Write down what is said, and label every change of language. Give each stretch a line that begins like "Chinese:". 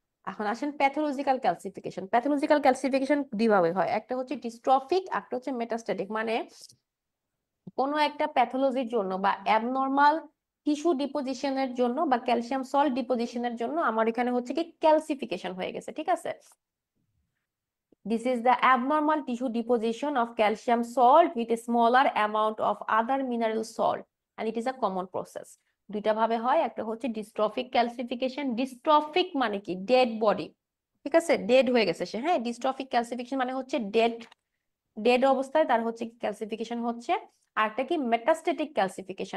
Bangla: এখন আসেন pathological calcification. Pathological calcification দুইভাবে হয়, একটা হচ্ছে ডিস্ট্রফিক, একটা হচ্ছে মেটাস্ট্যাটিক। মানে কোনো একটা প্যাথোলজির জন্য বা অ্যাবনর্মাল টিস্যু ডিপোজিশনের জন্য বা ক্যালসিয়াম সল্ট ডিপোজিশনের জন্য আমার এখানে হচ্ছে কি ক্যালসিফিকেশন হয়ে গেছে, ঠিক আছে?
English: This is the abnormal tissue deposition of calcium salt with a smaller amount of other mineral salt and it is a common process.
Bangla: দুইটা ভাবে হয়, একটা হচ্ছে ডিস্ট্রফিক ক্যালসিফিকেশন। ডিস্ট্রফিক মানে কি? ডেড বডি, ঠিক আছে? ডেড হয়ে গেছে সে, হ্যাঁ। ডিস্ট্রফিক ক্যালসিফিকেশন মানে হচ্ছে ডেড অবস্থায় তার হচ্ছে ক্যালসিফিকেশন হচ্ছে। আরেকটা কি? Metastatic calcification.